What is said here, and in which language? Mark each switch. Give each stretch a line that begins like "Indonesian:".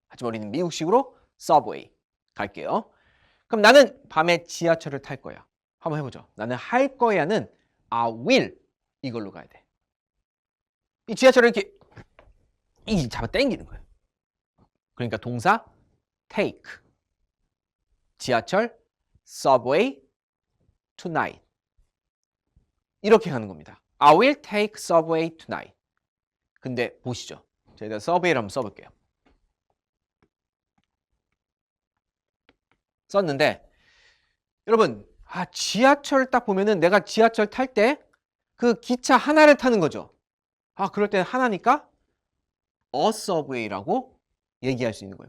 Korean: 하지만 우리는 미국식으로 subway 갈게요. 그럼 나는 밤에 지하철을 탈 거야. 한번 해보죠. 나는 할 거야는
English: I will
Korean: 이걸로 가야 돼. 이 지하철을 이렇게 잡아 당기는 거예요. 그러니까 동사 take. 지하철
English: subway tonight.
Korean: 이렇게 가는 겁니다.
English: I will take subway tonight.
Korean: 근데 보시죠. 제가 subway를 한번 써볼게요. 썼는데 여러분 지하철 딱 보면은 내가 지하철 탈 때 그 기차 하나를 타는 거죠. 그럴 때는 하나니까
English: a subway
Korean: 라고 얘기할 수 있는 거예요.